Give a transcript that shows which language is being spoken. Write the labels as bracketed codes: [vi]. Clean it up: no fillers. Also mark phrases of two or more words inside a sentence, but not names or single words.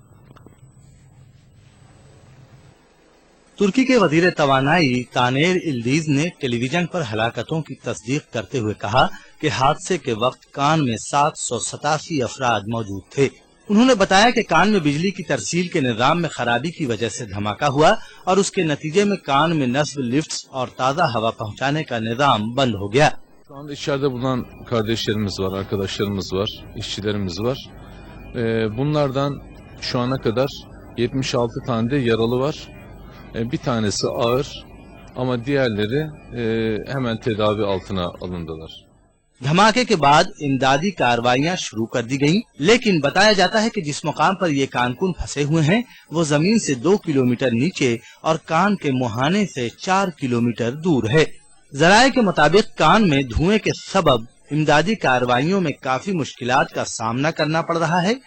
[hi] तुर्की के वजीर तवानाई तानेर इल्दीज ने टेलीविजन पर हलाकतों की तस्दीक करते हुए कहा कि हादसे के वक्त कान में 787 अफराद मौजूद थे। उन्होंने बताया कि कान में बिजली की तरसील के निजाम में खराबी की वजह से धमाका हुआ और उसके नतीजे में कान में नस्ब लिफ्ट्स और ताज़ा हवा पहुंचाने का निजाम बंद हो गया। [tr] Şu anda içeride bulunan kardeşlerimiz var, arkadaşlarımız var, işçilerimiz var. Bunlardan şu ana kadar 76 tane de yaralı var. Bir tanesi ağır ama diğerleri hemen tedavi altına alındılar. [hi] धमाके के बाद इमदादी कार्रवाइयां शुरू कर दी गईं, लेकिन बताया जाता है कि जिस मुकाम पर ये कानकुन फंसे हुए हैं वो जमीन से 2 किलोमीटर नीचे और कान के मुहाने से 4 किलोमीटर दूर है। जराये के मुताबिक कान में धुएं के सबब इमदादी कार्रवाइयों में काफी मुश्किलात का सामना करना पड़ रहा है।